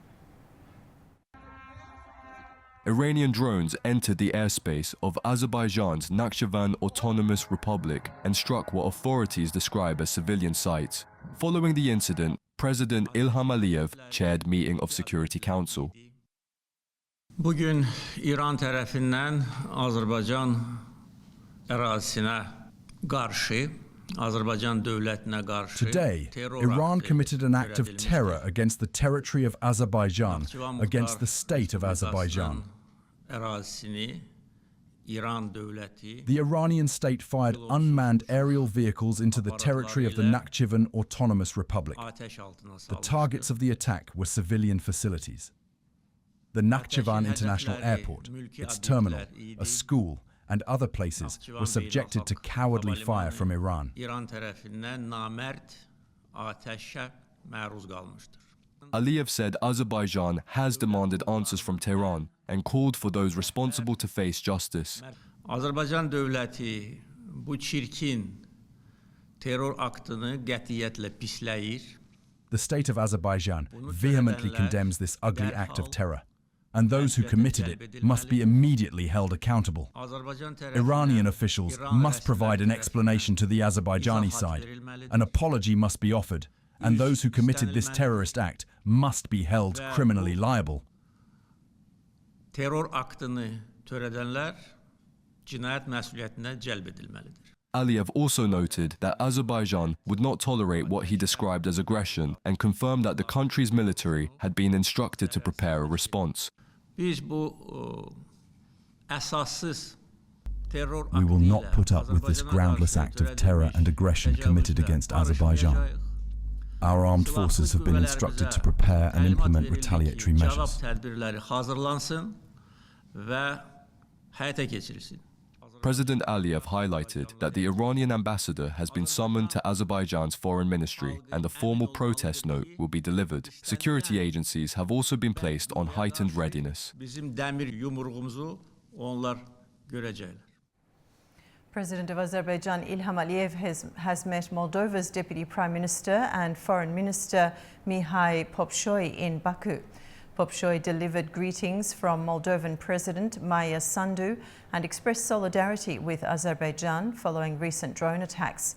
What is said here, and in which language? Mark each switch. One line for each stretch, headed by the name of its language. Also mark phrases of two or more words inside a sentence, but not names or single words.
English: Iranian drones entered the airspace of Azerbaijan's Nakhchivan Autonomous Republic and struck what authorities describe as civilian sites. Following the incident, President Ilham Aliyev chaired meeting of Security Council.
Azerbaijani: Bugün İran tərəfindən Azərbaycan ərazisinə qarşı, Azərbaycan dövlətinə qarşı
English: Today, Iran committed an act of terror against the territory of Azerbaijan, against the state of Azerbaijan.
Azerbaijani: Ərazisini İran dövləti
English: The Iranian state fired unmanned aerial vehicles into the territory of the Nakhchivan Autonomous Republic. The targets of the attack were civilian facilities. The Nakhchivan International Airport, its terminal, a school, and other places were subjected to cowardly fire from Iran.
Azerbaijani: İran tərəfindən namərd atəşə məruz qalmışdır.
English: Aliyev said Azerbaijan has demanded answers from Tehran and called for those responsible to face justice.
Azerbaijani: Azərbaycan dövləti bu çirkin terror aktını qətiyyətlə pisləyir.
English: The state of Azerbaijan vehemently condemns this ugly act of terror, and those who committed it must be immediately held accountable. Iranian officials must provide an explanation to the Azerbaijani side. An apology must be offered, and those who committed this terrorist act must be held criminally liable.
Azerbaijani: Terror aktını törədənlər cinayət məsuliyyətinə cəlb edilməlidir.
English: Aliyev also noted that Azerbaijan would not tolerate what he described as aggression and confirmed that the country's military had been instructed to prepare a response.
Azerbaijani: Biz bu əsassız terror
English: We will not put up with this groundless act of terror and aggression committed against Azerbaijan. Our armed forces have been instructed to prepare and implement retaliatory measures.
Azerbaijani: Tədbirləri hazırlansın və həyata keçirilsin.
English: President Aliyev highlighted that the Iranian ambassador has been summoned to Azerbaijan's foreign ministry and a formal protest note will be delivered. Security agencies have also been placed on heightened readiness.
Azerbaijani: Bizim dəmir yumruğumuzu onlar görəcəklər.
English: President of Azerbaijan Ilham Aliyev has met Moldova's Deputy Prime Minister and Foreign Minister Mihai Popșoi in Baku. Popșoi delivered greetings from Moldovan President Maia Sandu and expressed solidarity with Azerbaijan following recent drone attacks.